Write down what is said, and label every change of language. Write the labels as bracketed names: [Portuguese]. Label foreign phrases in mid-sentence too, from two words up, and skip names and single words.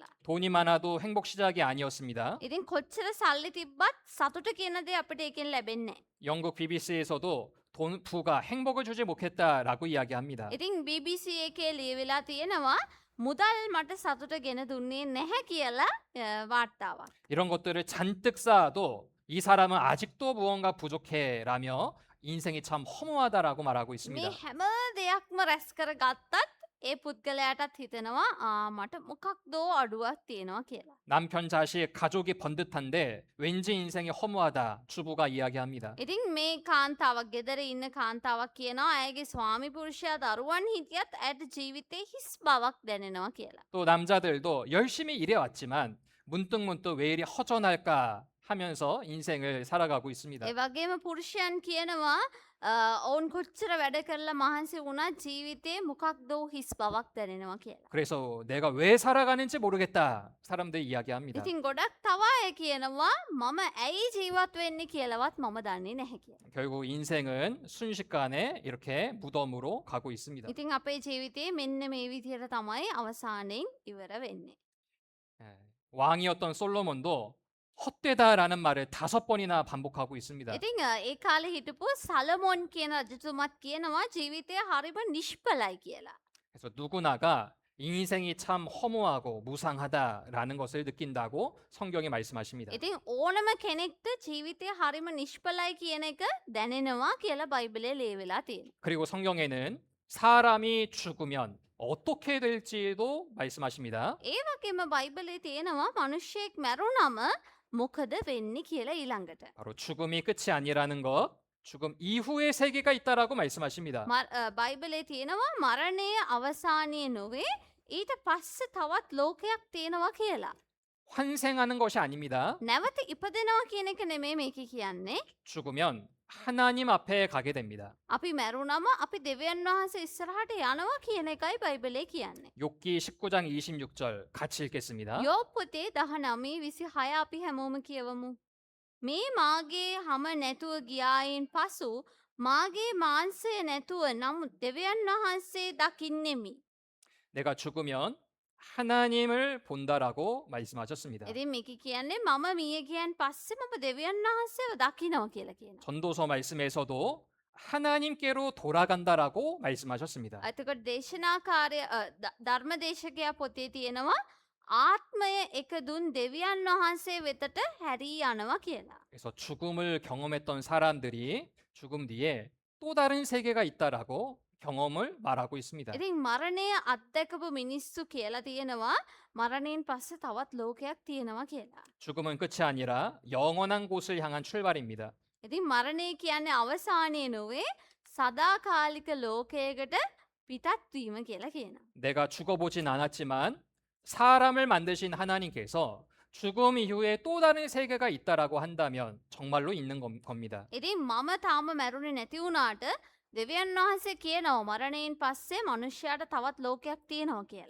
[Korean] 돈이 많아도 행복 시작이 아니었습니다. [Sinhala] ඉතින් කොච්චර සල්ලි තිබ්බත් සතුට කියන දේ අපිට ඒකෙන් ලැබෙන්නේ නැහැ. [Korean] 영국 BBC에서도 돈 부가 행복을 주지 못했다라고 이야기합니다. [Sinhala] ඉතින් BBC එකේ ලියවිලා තියෙනවා මුදල් මට සතුට ගෙන දුන්නේ නැහැ කියලා වාර්තාවක්. [Korean] 이런 것들을 잔뜩 쌓아도 이 사람은 아직도 무언가 부족해라며 인생이 참 허무하다라고 말하고 있습니다. [Sinhala] මේ හැම දෙයක්ම රැස් කරගත්තත් ඒ පුද්ගලයාටත් හිතෙනවා මට මොකක්දෝ අඩුවක් තියෙනවා කියලා. [Korean] 남편, 자식, 가족이 번듯한데 왠지 인생이 허무하다 주부가 이야기합니다. [Sinhala] ඉතින් මේ කාන්තාවක් ගෙදර ඉන්න කාන්තාවක් කියනවා ඇයගේ ස්වාමි පුරුෂයා දරුවන් හිටියත් ඇයට ජීවිතේ හිස් බවක් දැනෙනවා කියලා. [Korean] 또 남자들도 열심히 일해왔지만 문득문득 왜 이리 허전할까 하면서 인생을 살아가고 있습니다. [Sinhala] ඒ වගේම පුරුෂයන් කියනවා ඔවුන් කොච්චර වැඩ කරලා මහන්සි වුණත් ජීවිතේ මොකක්දෝ හිස් බවක් දැනෙනවා කියලා. [Korean] 그래서 내가 왜 살아가는지 모르겠다 사람들이 이야기합니다. [Sinhala] ඉතින් ගොඩක් තව අය කියනවා මම ඇයි ජීවත් වෙන්නේ කියලාවත් මම දන්නේ නැහැ කියලා. [Korean] 결국 인생은 순식간에 이렇게 무덤으로 가고 있습니다. [Sinhala] ඉතින් අපේ ජීවිතේ මෙන්න මේ විදිහට තමයි අවසානයෙන් ඉවර වෙන්නේ. [Korean] 왕이었던 솔로몬도 헛되다라는 말을 5번이나 반복하고 있습니다. [Sinhala] ඉතින් ඒ කාලේ හිටපු සලමොන් කියන රජතුමත් කියනවා ජීවිතය හරිම නිෂ්ඵලයි කියලා. [Korean] 그래서 누구나가 인생이 참 허무하고 무상하다라는 것을 느낀다고 성경이 말씀하십니다. [Sinhala] ඉතින් ඕනම කෙනෙක්ට ජීවිතය හරිම නිෂ්ඵලයි කියන එක දැනෙනවා කියලා බයිබලයේ ලියවිලා තියෙනවා. [Korean] 그리고 성경에는 사람이 죽으면 어떻게 될지도 말씀하십니다. [Sinhala] ඒ වගේම බයිබලයේ තියෙනවා මිනිහෙක් මැරුණම මොකද වෙන්නේ කියලා ඊළඟට. [Korean] 바로 죽음이 끝이 아니라는 것, 죽음 이후의 세계가 있다라고 말씀하십니다. [Sinhala] බයිබලයේ තියෙනවා මරණය අවසානයේ නොවේ ඊට පස්සේ තවත් ලෝකයක් තියෙනවා කියලා. [Korean] 환생하는 것이 아닙니다. [Sinhala] නැවත ඉපදෙනවා කියන එක නෙමෙයි මේකේ කියන්නේ. [Korean] 죽으면 하나님 앞에 가게 됩니다. [Sinhala] අපි මැරුණම අපි දෙවියන් වහන්සේ ඉස්සරහට යනවා කියන එකයි බයිබලයේ කියන්නේ. [Korean] 욥기 19장 26절 같이 읽겠습니다. [Sinhala] යෝබ් පොතේ 19:26 අපි හැමෝම කියවමු. මේ මාගේ හැම නැතුව ගියායින් පසු මාගේ මාංශය නැතුව නමුත් දෙවියන් වහන්සේ දකින්නෙමි. [Korean] 내가 죽으면 하나님을 본다라고 말씀하셨습니다. [Sinhala] ඉතින් මේක කියන්නේ මම මිය ගියන් පස්සේ මම දෙවියන් වහන්සේව දකින්නවා කියලා කියනවා. [Korean] 전도서 말씀에서도 하나님께로 돌아간다라고 말씀하셨습니다. [Sinhala] එතකොට දේශනාකාරය ධර්මදේශකයා පොතේ තියෙනවා ආත්මය එක දුන් දෙවියන් වහන්සේ වෙතට හැරී යනවා කියලා. [Korean] 그래서 죽음을 경험했던 사람들이 죽음 뒤에 또 다른 세계가 있다라고 경험을 말하고 있습니다. [Sinhala] ඉතින් මරණය අත්දැකපු මිනිස්සු කියලා තියෙනවා මරණයෙන් පස්සේ තවත් ලෝකයක් තියෙනවා කියලා. [Korean] 죽음은 끝이 아니라 영원한 곳을 향한 출발입니다. [Sinhala] ඉතින් මරණය කියන්නේ අවසානය නොවේ සදාකාලික ලෝකයකට පිටත් වීම කියලා කියනවා. [Korean] 내가 죽어보진 않았지만 사람을 만드신 하나님께서 죽음 이후에 또 다른 세계가 있다라고 한다면 정말로 있는 겁니다. [Sinhala] ඉතින් මම තාම මැරුණේ නැති වුණාට දෙවියන් වහන්සේ කියනවා මරණයෙන් පස්සේ මනුෂ්‍යයාට තවත් ලෝකයක් තියෙනවා කියලා.